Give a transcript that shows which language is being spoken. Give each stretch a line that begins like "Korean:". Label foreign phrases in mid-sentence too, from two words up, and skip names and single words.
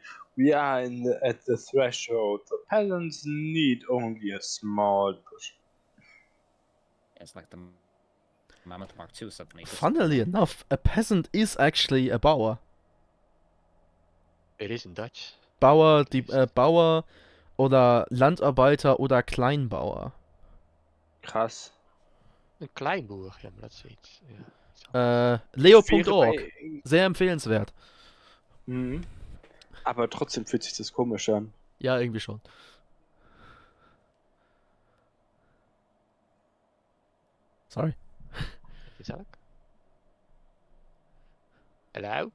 English: We are at the threshold. The peasants need only a small push. It's like the Mammoth Mark II suddenly. Funnily enough, a peasant is actually a Bauer. It is in Dutch.
German: Bauer oder Landarbeiter oder Kleinbauer. Krass.
Dutch: Een kleinboer, ja, maar dat is iets. Ja.
German: Leo.org. Sehr empfehlenswert. Mhm. Aber trotzdem fühlt sich das komisch an. Ja, irgendwie schon. Sorry.
Dutch: Gezellig.
English: Hello?